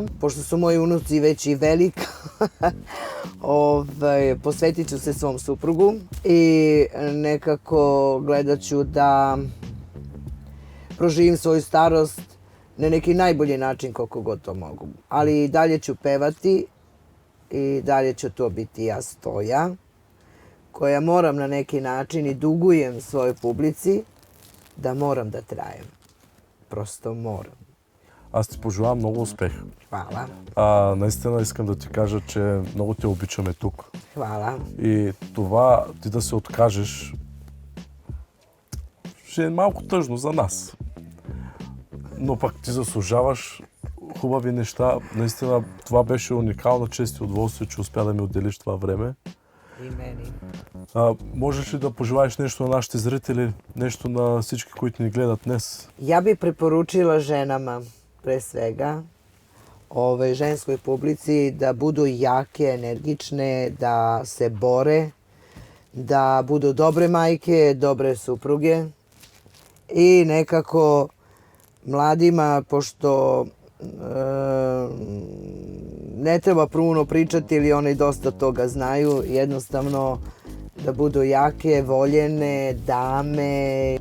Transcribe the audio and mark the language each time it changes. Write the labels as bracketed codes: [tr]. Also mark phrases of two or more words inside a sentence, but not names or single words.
[sr] Pošto su moji unuci već i velika, posvetit ću se svom suprugu i nekako gledat ću da proživim svoju starost na neki najbolji način koliko god to mogu. Ali i dalje ću pevati i dalje ću to biti ja Stoja, koja moram na neki način i dugujem svojoj publici da moram da trajem. Prosto moram. [bg] Аз ти пожелавам много успех. [sr] Hvala. [bg] Наистина искам да ти кажа, че много те обичаме тук. [sr] Hvala. [bg] И това ти да се откажеш ще е малко тъжно за нас. Но пък ти заслужаваш хубави неща. Наистина това беше уникална чест и удоволствие, че успя да ми отделиш това време. [sr] I meni. [bg] Можеш ли да пожелаеш нещо на нашите зрители, нещо на всички, които ни гледат днес? [sr] Ja bih preporučila ženama, pre svega, ženskoj publici, da budu jake, energične, da se bore, da budu dobre majke, dobre supruge i nekako mladima, pošto ne treba puno pričati ili oni dosta toga znaju, jednostavno da budu jake, voljene, dame.